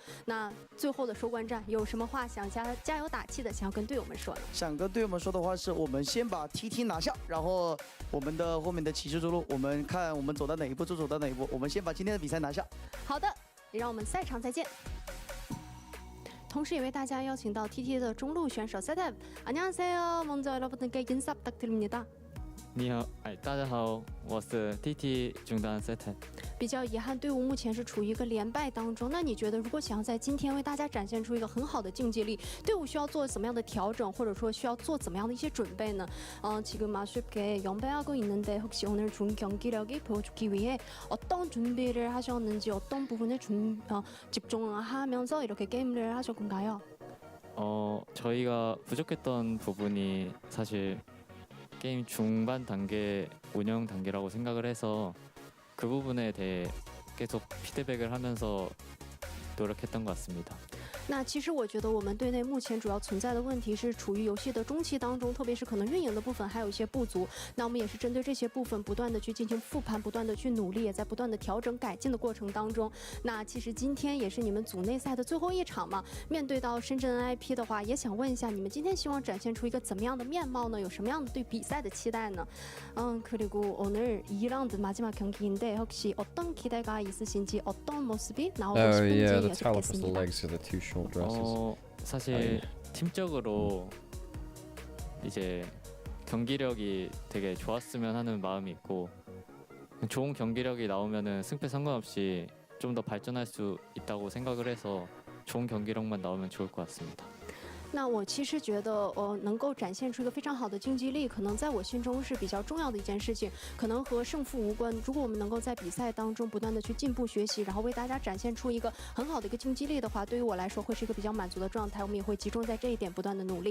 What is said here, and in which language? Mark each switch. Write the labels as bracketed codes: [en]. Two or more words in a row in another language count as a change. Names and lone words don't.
[zh] 那最后的收官战，有什么话想加油打气的，想要跟队友们说呢？想跟队友们说的话是，我们先把 TT 拿下，然后我们的后面的骑士之路，我们看我们走到哪一步就走到哪一步。我们先把今天的比赛拿下。好的，也让我们赛场再见。同时也为大家邀请到 TT 的中路选手 세텝 안녕하세요. [ko] 먼저 여러분들께 인사 부탁드립니다. [zh] 你好，大家好，我是 TT 中单 세텝。比较遗憾，队伍目前是处于一个连败当中。那你觉得，如果想要在今天为大家展现出一个很好的竞技力，队伍需要做怎么样的调整，或者说需要做怎么样的一些准备呢？ [ko] 지금 아쉽게 연패하고 있는데 혹시 오늘 좋은 경기력이 보여주기 위해 어떤 준비를 하셨는지, 어떤 부분에 집중하면서 이렇게 게임을 하실 건가요? 저희가 부족했던 부분이 사실 게임 중반 단계 운영 단계라고 생각을 해서 그 부분에 대해 계속 피드백을 하면서 노력했던 것 같습니다. [zh] 那其实我觉得我们队内目前主要存在的问题是处于游戏的中期当中，特别是可能运营的部分还有一些不足。那我们也是针对这些部分不断的去进行复盘，不断的去努力，也在不断的调整改进的过程当中。那其实今天也是你们组内赛的最后一场嘛，面对到深圳 NIP 的话，也想问一下你们今天希望展现出一个怎么样的面貌呢？有什么样的对比赛的期待呢？ [ko] 그리고 오늘 2라운드 마지막 경기인데 혹시 어떤 기대가 있으신지, 어떤 모습이 나오고 싶은지 여쭙겠습니다. 사실 팀적으로 이제 경기력이 되게 좋았으면 하는 마음이 있고 좋은 경기력이 나오면은 승패 상관없이 좀 더 발전할 수 있다고 생각을 해서 좋은 경기력만 나오면 좋을 것 같습니다. [zh] 那我其实觉得，能够展现出一个非常好的竞技力，可能在我心中是比较重要的一件事情，可能和胜负无关。如果我们能够在比赛当中不断的去进步学习，然后为大家展现出一个很好的一个竞技力的话，对于我来说会是一个比较满足的状态。我们也会集中在这一点不断的努力。